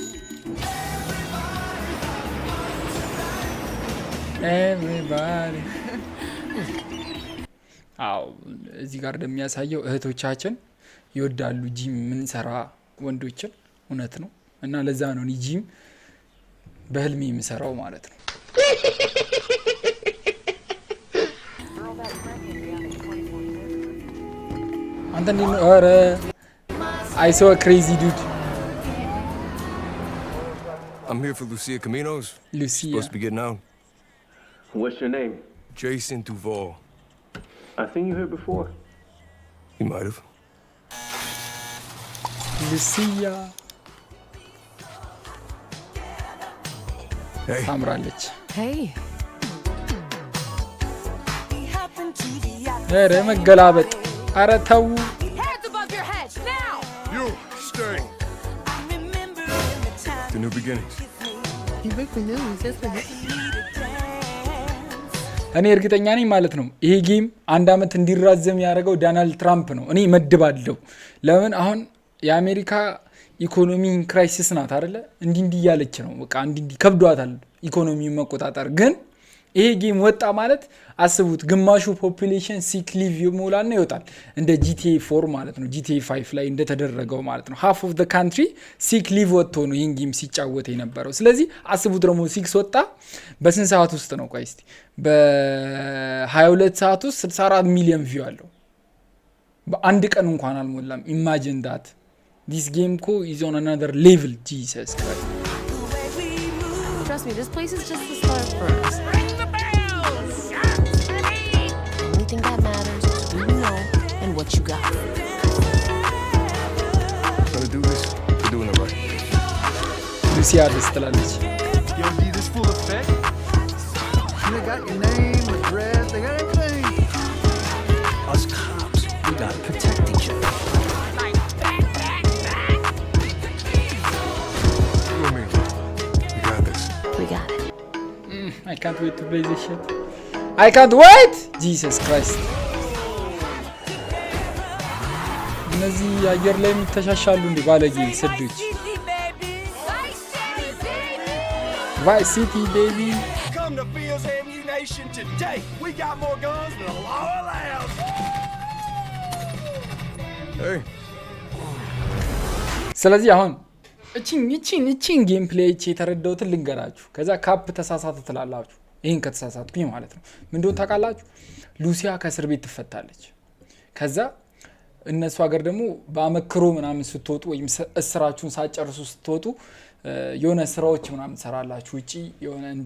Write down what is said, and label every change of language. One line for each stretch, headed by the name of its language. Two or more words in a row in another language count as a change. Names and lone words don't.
Amharic: ኤቭሪባዲ አው እዚህ ጋር እንደሚያሳየው እህቶቻችን ይወዳሉ ጂም ምን ሰራ ወንዶችን እውነት ነው እና ለዛ ነው ጂም በህልሜ የምሰራው ማለት ነው አንተ እንዴ አረ
English: I saw a crazy dude I'm here for Lucia Caminos. Lucia. Supposed to be getting out. What's your name? Jason Duval. I seen you here before. You might have. Lucia. Hey.
Amharic: ታምራለች
English: Hey.
Amharic: አረ መገላበጥ አረ ተው
English: Hands above your head now. You, stay. The new beginnings. You break the news, that's what
Amharic: እኔ እርግጠኛ ነኝ ማለት ነው ይሄ ጌም አንድ አመት እንዲራዘም ያደረገው ዶናልድ ትራምፕ ነው እኔ መድባለሁ ለምን አሁን የአሜሪካ
English: economy crisis
Amharic: ናት አይደለ እንዲ ያለች ነው በቃ እንዲ ከብዷታል ኢኮኖሚ መቆጣጣር ግን ይሄ ጌም ወጣ ማለት አስቡት ግማሹ
English: population sick leave
Amharic: ይሞላልና ይወጣል እንደ GTA 4 ማለት ነው GTA 5 ላይ እንደተደረገው ማለት ነው
English: half of the country sick leave
Amharic: ወጥቶ ነው ይሄን ጌም ሲጫወት የነበረው ስለዚህ አስቡት ደግሞ 6 ወጣ በስንት ሰዓት ውስጥ ነው ቆይ እስቲ በ22 ሰዓት ውስጥ 64
English: million view
Amharic: አለው በአንድ ቀን እንኳን አልሞላም
English: imagine that this game is on another level Jesus Christ Trust me, this place is just the start for us. Ring the bells! The only thing that matters is who you know and what you got. Gonna do this. We're doing it right.
Amharic: Lucia ደስ ትላለች
English: You see this full effect? They got your name, address, they got everything. Us cops, we gotta protect each other. You and me. We got this. We got it. I can't wait to play this shit I can't wait Jesus Christ
Amharic: እነዚህ አየር ላይ ተሻሻሉ እንዴ ባለጌ ሰዶች
English: Vice City baby Come the fields, ammunition today. We got more guns than the law allows. Hey.
Amharic: ስለዚህ አሁን እቺን
English: game play
Amharic: የተረዳሁትን ልንገራችሁ። ከዛ ካፕ ተሳሳተ ትላላችሁ። ይሄን ከተሳሳትኩኝ ማለት ነው ምን እንደሆነ ታውቃላችሁ? ሉሲያ ከእስር ቤት ትፈታለች። ከዛ እነሱ ሀገር ደግሞ በአመክሮ ምናምን ስትወጡ ወይም እስራችሁን ሳጨርሱ ስትወጡ የሆነ ስራዎች ምናምን ሰራላችሁ። እጪ የሆነ እንደ